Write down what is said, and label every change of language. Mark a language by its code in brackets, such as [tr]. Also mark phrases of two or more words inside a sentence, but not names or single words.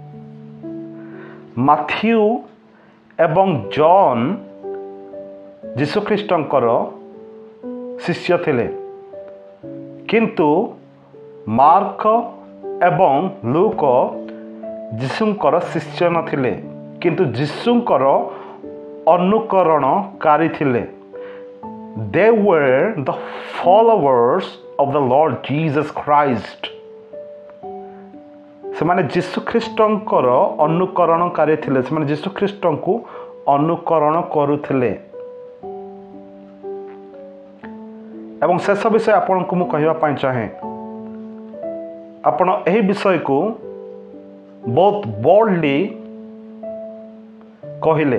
[or] ମାଥ୍ୟୁ ଏବଂ ଜନ୍ ଯୀଶୁଖ୍ରୀଷ୍ଟଙ୍କର ଶିଷ୍ୟ ଥିଲେ, କିନ୍ତୁ ମାର୍କ ଏବଂ ଲୁକ ଯୀଶୁଙ୍କର ଶିଷ୍ୟ ନଥିଲେ, କିନ୍ତୁ ଯୀଶୁଙ୍କର ଅନୁକରଣକାରୀ ଥିଲେ। [en] They were the followers of the Lord Jesus Christ. [or] ସେମାନେ ଯୀଶୁଖ୍ରୀଷ୍ଟଙ୍କର ଅନୁକରଣକାରୀ ଥିଲେ। ସେମାନେ ଯୀଶୁଖ୍ରୀଷ୍ଟଙ୍କୁ ଅନୁକରଣ କରୁଥିଲେ। ଏବଂ ଶେଷ ବିଷୟ ଆପଣଙ୍କୁ ମୁଁ କହିବା ପାଇଁ ଚାହେଁ, ଆପଣ ଏହି ବିଷୟକୁ ବହୁତ ବୋଲ୍ଡଲି କହିଲେ।